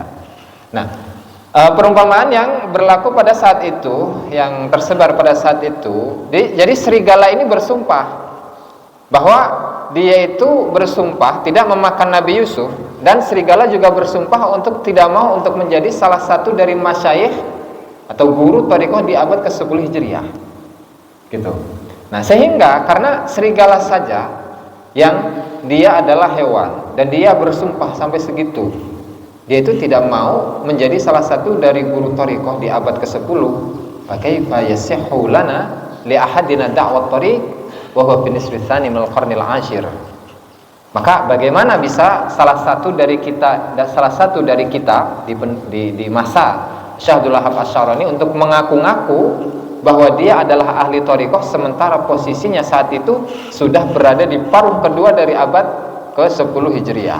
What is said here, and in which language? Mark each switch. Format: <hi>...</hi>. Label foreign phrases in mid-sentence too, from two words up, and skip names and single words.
<id>Nah, perumpamaan yang berlaku pada saat itu, yang tersebar pada saat itu, jadi serigala ini bersumpah bahwa dia itu bersumpah tidak memakan Nabi Yusuf, dan serigala juga bersumpah untuk tidak mau untuk menjadi salah satu dari masyayikh atau guru thariqah di abad ke-10 Hijriah. Gitu. Nah, sehingga karena serigala saja yang dia adalah hewan dan dia bersumpah sampai segitu, dia itu tidak mau menjadi salah satu dari guru thariqah di abad ke-10,</id> <ar>فكيف يصح لنا لأحدنا دعوة طريق وهو في نصف ثاني من القرن العاشر.</ar> <id>Maka bagaimana bisa salah satu dari kita di masa Syekh Abdul Wahhab Asy-Syarani untuk mengaku-ngaku bahwa dia adalah ahli thariqah, sementara posisinya saat itu sudah berada di paruh kedua dari abad ke-10 Hijriah.</id>